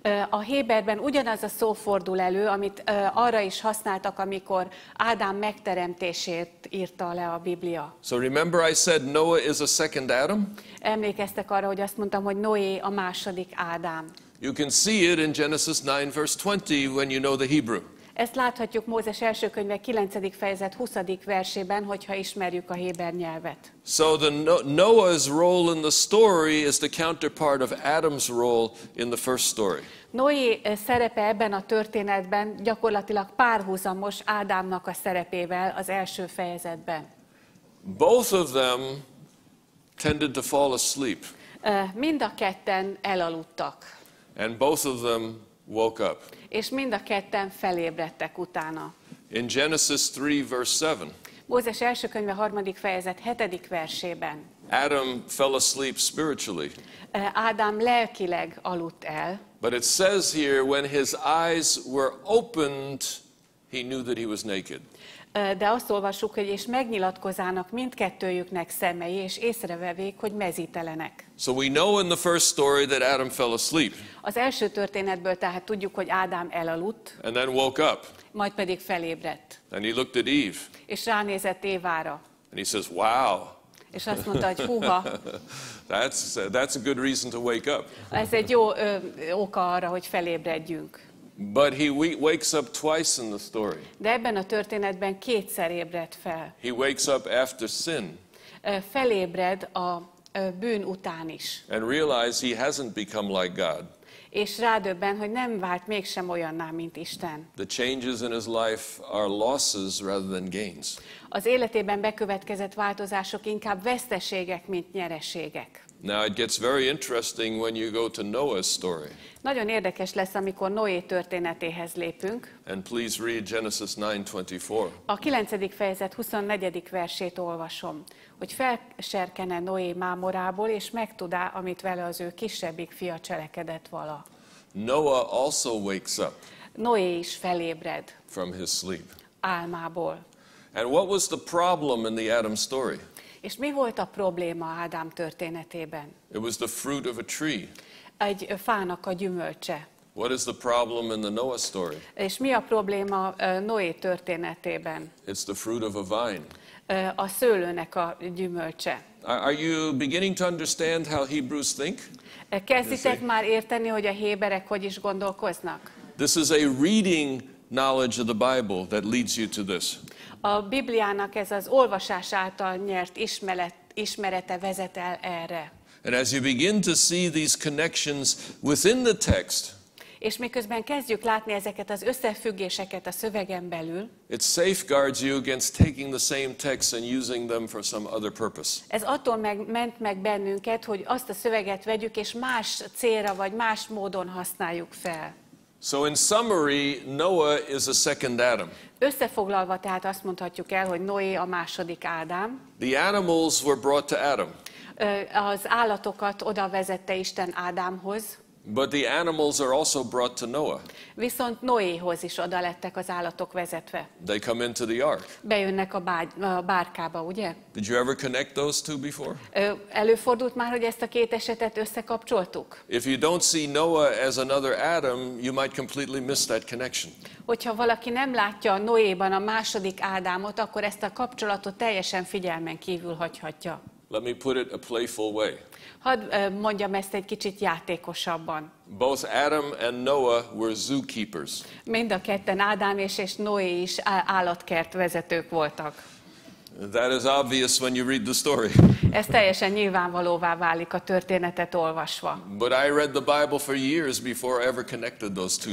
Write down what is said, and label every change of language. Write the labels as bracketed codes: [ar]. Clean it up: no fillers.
[hu] A héberben ugyanaz a szó fordul elő, amit arra is használtak, amikor Ádám megteremtését írta le a Biblia. [en] So remember I said Noah is a second Adam? [hu] Emlékeztek arra, hogy azt mondtam, hogy Noé a második Ádám. [en] You can see it in Genesis 9 verse 20 when you know the Hebrew. [hu] Ezt láthatjuk Mózes első könyve 9. fejezet 20. versében, hogyha ismerjük a héber nyelvet. [en] So Noah's role in the story is the counterpart of Adam's role in the first story. [hu] Noé szerepe ebben a történetben gyakorlatilag párhuzamos Ádámnak a szerepével az első fejezetben. [en] Both of them tended to fall asleep. [hu] Mind a ketten elaludtak, [en] and both of them woke up. [hu] és mind a ketten felébredtek utána. [en] In Genesis 3, verse 7, [hu] Mózes első könyve 3. fejezet 7. versében [en] Adam fell asleep spiritually. [hu] Ádám lelkileg aludt el, [en] But it says here, when his eyes were opened, he knew that he was naked. [hu] de azt olvassuk, hogy és megnyilatkozának mindkettőjüknek szemei, és észrevevék, hogy mezítelenek. [en] So we know in the first story that Adam fell asleep [hu] Az első történetből tehát tudjuk, hogy Ádám elaludt, [en] and then woke up. [hu] majd pedig felébredt. [en] And he looked at Eve [hu] És ránézett Évára, [en] and he says, wow, [hu] és azt mondta, hogy húha, [en] that's a good reason to wake up. [hu] ez egy jó oka arra, hogy felébredjünk. [en] But he wakes up twice in the story. [hu] De ebben a történetben kétszer ébred fel. [en] He wakes up after sin [hu] Felébred a bűn után is. [en] and realizes he hasn't become like God. [hu] És rádöbben, hogy nem vált mégsem olyanná, mint Isten. [en] The changes in his life are losses rather than gains. [hu] Az életében bekövetkezett változások inkább veszteségek, mint nyereségek. [en] Now it gets very interesting when you go to Noah's story. [hu] Nagyon érdekes lesz, amikor Noé történetéhez lépünk. [en] And please read Genesis 9:24. [hu] A 9. fejezet 24. versét olvasom, hogy felserkene Noé mámorából, és megtudá, amit vele az ő kisebbik fia cselekedett vala. [en] Noah also wakes up [hu] Noé is felébred [en] from his sleep. [hu] álmából. [en] And what was the problem in the Adam story? [hu] És mi volt a probléma Ádám történetében? [en] It was the fruit of a tree. [hu] Egy fának a gyümölcse. [en] What is the problem in the Noah story? [hu] És mi a probléma Noé történetében? [en] It's the fruit of a vine. [hu] A szőlőnek a gyümölcse. [en] Are you beginning to understand how Hebrews think? [hu] Kezditek már érteni, hogy a héberek hogy is gondolkoznak? [en] This is a reading knowledge of the Bible that leads you to this. [hu] A Bibliának ez az olvasás által nyert ismerete vezet el erre. [en] And as you begin to see these connections within the text, [hu] És miközben kezdjük látni ezeket az összefüggéseket a szövegen belül, [en] it safeguards you against taking the same text and using them for some other purpose. [hu] ez attól ment meg bennünket, hogy azt a szöveget vegyük, és más célra vagy más módon használjuk fel. [en] So in summary, Noah is a second Adam. [hu] Összefoglalva tehát azt mondhatjuk el, hogy Noé a második Ádám. [en] The animals were brought to Adam, [hu] Az állatokat oda vezette Isten Ádámhoz, [en] but the animals are also brought to Noah. [hu] viszont Noéhoz is oda lettek az állatok vezetve. [en] They come into the ark. [hu] Bejönnek a bárkába, ugye? [en] Did you ever connect those two before? [hu] Előfordult már, hogy ezt a két esetet összekapcsoltuk? [en] If you don't see Noah as another Adam, you might completely miss that connection. [hu] Hogyha valaki nem látja Noéban a második Ádámot, akkor ezt a kapcsolatot teljesen figyelmen kívül hagyhatja. [en] Let me put it a playful way. [hu] Hadd mondjam ezt egy kicsit játékosabban. [en] Both Adam and Noah were zookeepers. [hu] Mind a ketten, Ádám és Noé is állatkert vezetők voltak. [en] That is obvious when you read the story. [hu] Ez teljesen nyilvánvalóvá válik a történetet olvasva. [en] But I read the Bible for years before I ever connected those two